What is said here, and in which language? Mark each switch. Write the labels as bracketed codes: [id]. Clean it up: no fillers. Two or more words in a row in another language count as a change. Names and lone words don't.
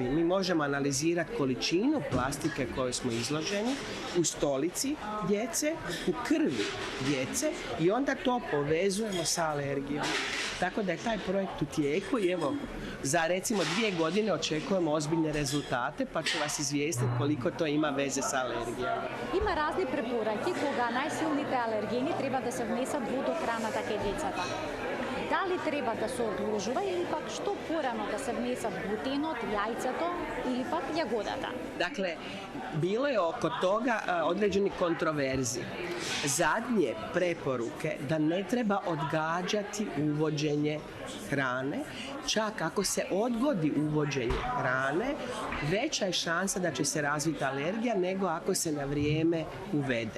[hr] Mi možemo analizirati količinu plastike koju smo izloženi u stolici djece, u krvi djece i onda to povezujemo sa alergijom. Tako da je taj projekt u tijeku i evo, za recimo 2 godine očekujemo ozbiljne rezultate, pa ću vas izvijestiti koliko to ima veze sa alergijama. [mk] Има разни препораки кога најсилните алергени треба да се внесат во храната кај децата. Дали треба да се одложува или пак што порано да се внесат глутенот, јајцето или пак јагодата? [hr] Dakle, bilo je oko toga određeni kontroverzi. Zadnje preporuke da ne treba odgađati uvođenje hrane, čak ako se odgodi uvođenje hrane, veća je šansa da će se razviti alergija nego ako se na vrijeme uvede.